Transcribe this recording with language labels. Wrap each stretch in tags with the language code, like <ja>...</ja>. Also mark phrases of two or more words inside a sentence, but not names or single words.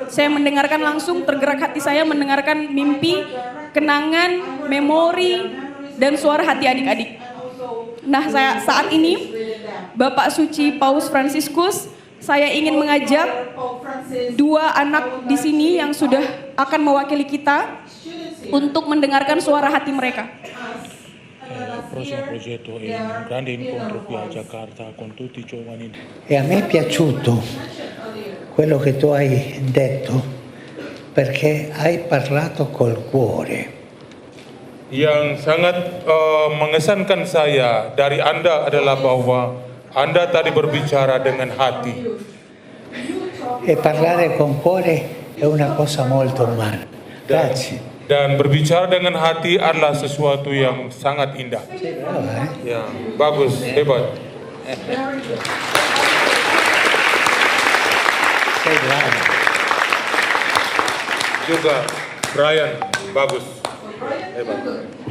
<id>Saya mendengarkan langsung, tergerak hati saya mendengarkan mimpi, kenangan, memori, dan suara hati adik-adik. Nah, saat ini Bapak Suci Paus Fransiskus saya ingin mengajak dua anak di sini yang sudah akan mewakili kita untuk mendengarkan suara hati mereka.</id> <it>Il prossimo progetto è un grande incontro qui a Jakarta con tutti i giovani. E a me è piaciuto quello che tu hai detto perché hai parlato col cuore.</it> <id>Yang sangat mengesankan saya dari Anda adalah bahwa Anda tadi berbicara dengan hati.</id> <it>E parlare con cuore è una cosa molto umana. Grazie.</it> <id>Dan berbicara dengan hati adalah sesuatu yang sangat indah.</id> <it>Brava,</it> <id>Ya, bagus, hebat.</id> <it>Sei brava.</it> <id>Juga Brian, bagus, hebat.</id>